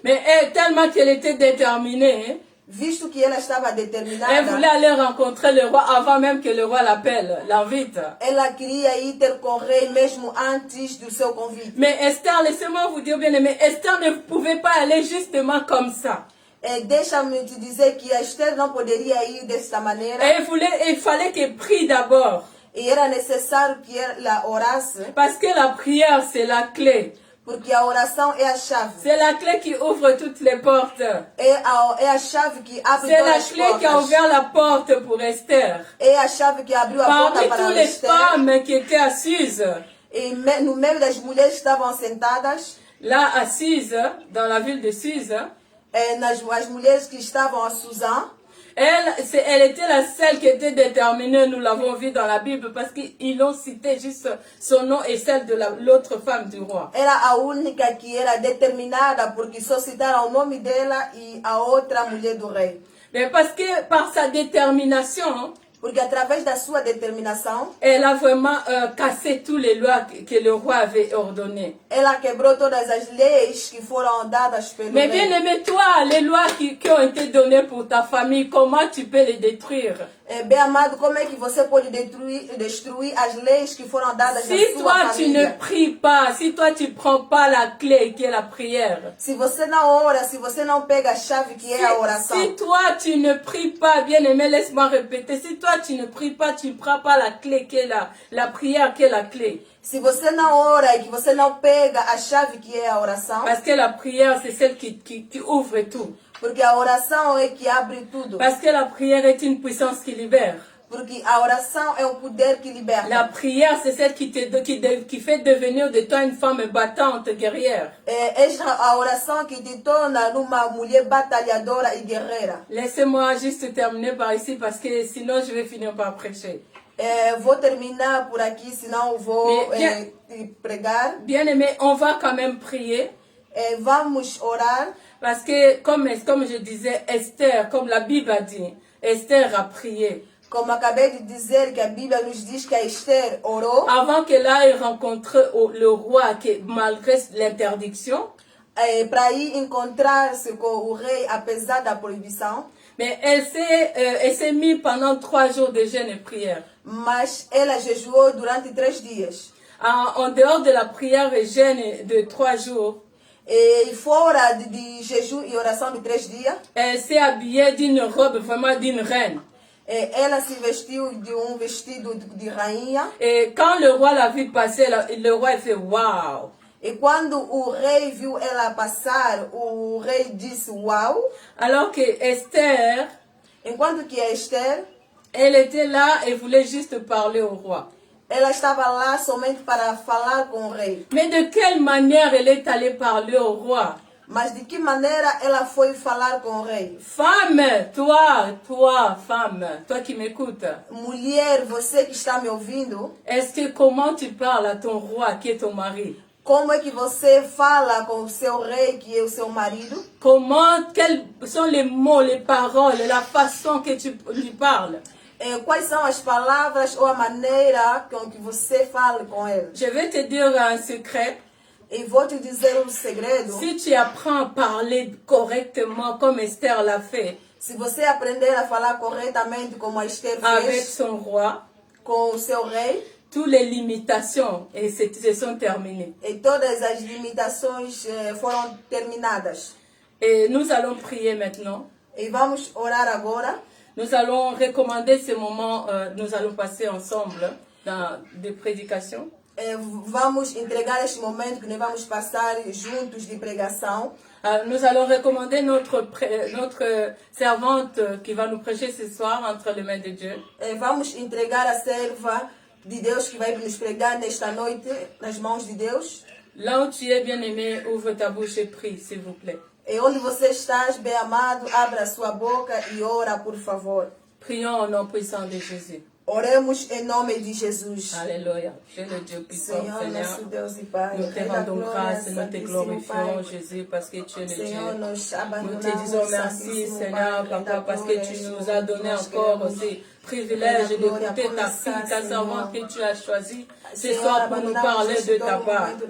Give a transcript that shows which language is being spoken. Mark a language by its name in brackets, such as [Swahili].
[French] mais tellement qu'elle était déterminée, [Portuguese] visto que ela estava [French] elle [Portuguese] determinada, [French] voulait aller rencontrer le roi avant même que le roi l'appelle, l'invite. [Portuguese] ela queria ir ter com o rei mesmo antes do seu convite. [French] Mais Esther, laissez-moi vous dire bien aimé, Esther ne pouvait pas aller justement comme ça. [Portuguese] Deixa-me te dizer que a Esther não poderia ir desta maneira. [French] Il fallait qu'elle prie d'abord. [Portuguese] E era necessário que ela orasse, [French] Parce que la prière, c'est la clé. [Portuguese] porque a oração é a chave. [French] C'est la clé qui ouvre toutes les portes. [Portuguese] É a chave que abre [French] C'est la [Portuguese] todas as [French] clé qui a [Portuguese] portas. [French] ouvert la porte pour Esther. [Portuguese] É a chave que abriu a porta [French] Parmi [Portuguese] para [French] toutes les [Portuguese] Esther. [French] femmes qui étaient assises, [Portuguese] E no meio das mulheres que estavam sentadas, [French] là assises, dans la ville de Suse, [Portuguese] as mulheres que estavam a Suzã, [French] elle était la seule qui était déterminée, nous l'avons vu dans la Bible, parce qu'ils ont cité juste son nom et celle de l'autre femme du roi. [Portuguese] era a única que era determinada, porque só citaram o nome dela e a outra mulher do rei. [French] Mais parce que par sa détermination, [Portuguese] Porque através da sua determinação, [French] elle a vraiment cassé toutes les lois que le roi avait ordonnées. [Portuguese] ela quebrou todas as leis que foram dadas pelo [French] Mais bien [Portuguese] rei. [French] aimé, toi, les lois qui ont été données pour ta famille, comment tu peux les détruire? [Portuguese] Bem amado, como é que você pode destruir as leis que foram dadas na [French] Si [Portuguese] sua [French] toi tu ne [Portuguese] família? [French] pries pas, si toi tu prends pas la clé qui est la prière, [Portuguese] Se você não ora, se você não pega a chave que é a oração. [French] si toi tu ne pries pas, bien aimé, laisse-moi répéter, si toi tu ne pries pas, tu ne prends pas la clé qui est la prière qui est la clé. [Portuguese] Se você não ora e que você não pega a chave que é a oração, [French] Parce que la prière c'est celle qui ouvre tout. [Portuguese] porque a oração é que abre tudo. [French] Parce que la prière est une puissance qui libère. [Portuguese] Porque a oração é um poder que liberta. [French] La prière c'est celle qui fait devenir de toi une femme battante, guerrière. [Portuguese] Esta a oração que te torna uma mulher batalhadora e guerreira. [French] Laissez-moi juste terminer par ici parce que sinon je vais finir par prêcher. [Portuguese] Vou terminar por aqui, senão vou pregar. [French] Bien aimé, on va quand même prier. [Portuguese] Vamos orar. [French] Parce que, comme je disais, Esther, comme la Bible a dit, Esther a prié. [Portuguese] Como acabei de dizer que a Bíblia nos diz que a Esther orou. [French] Avant qu'elle aille rencontrer le roi, malgré l'interdiction. [Portuguese] Para ir encontrar-se com o rei, apesar da proibição. [French] Mais elle s'est mise pendant 3 jours de jeûne et prière. [Portuguese] Mas ela jejuou durante 3 dias. [French] En dehors de la prière et jeûne de 3 jours, [Portuguese] E fora de jejum e oração de 3 dias, [French] elle s'est habillée d'une robe vraiment d'une reine. [Portuguese] Ela se vestiu de vestido de rainha. [French] Et quand le roi l'a vu passer, le roi a fait waouh. [Portuguese] E quando o rei viu ela passar, o rei disse uau. [French] Alors que Esther, [Portuguese] enquanto que a Esther, [French] elle était là et voulait juste parler au roi. [Portuguese] Ela estava lá somente para falar com o rei. [French] Mais de quelle manière elle est allée parler au roi? [Portuguese] Mas de que maneira ela foi falar com o rei? [French] Femme, toi, femme, toi qui m'écoutes. [Portuguese] Mulher, você que está me ouvindo. [French] Est-ce que comment tu parles à ton roi qui est ton mari? [Portuguese] Como é que você fala com o seu rei, que é o seu marido? [French] Quels sont les mots, les paroles, la façon que tu lui parles? [Portuguese] Quais são as palavras ou a maneira com que você fala com ele? [French] Je vais te dire un secret. [Portuguese] E vou te dizer um segredo. [French] Si tu apprends à parler correctement comme Esther l'a fait, [Portuguese] se você aprender a falar corretamente como a Esther fez, [French] avec son roi, [Portuguese] com o seu rei, [French] toutes les limitations se sont terminées. [Portuguese] E todas as limitações foram terminadas. [French] Et nous allons prier maintenant. [Portuguese] E vamos orar agora. [French] Nous allons recommander ce moment, nous allons passer ensemble dans des prédications. [Portuguese] Vamos entregar este momento que nós vamos passar juntos de pregação. [French] Nous allons recommander notre servante qui va nous prêcher ce soir entre les mains de Dieu. [Portuguese] Vamos entregar a serva de Deus que vai nos pregar nesta noite nas mãos de Deus. [French] Là où tu es bien-aimé, ouvre ta bouche et prie, s'il vous plaît. [Portuguese] E onde você está, bem amado, abra sua boca e ora, por favor. [French] Prions au nom puissant de Jésus. [Portuguese] Oremos em nome de Jesus. [French] Alléluia. Dieu le Dieu puissant, Seigneur. [Portuguese] Nosso Deus e Pai, [French] nous te rendons grâce et nous te glorifions, Jésus, parce que tu es le Dieu. Nous te disons merci, Seigneur, Papa, parce que tu nous as donné encore aussi privilège d'écouter ta fille, ta servante que tu as choisie ce soir pour nous parler de ta part.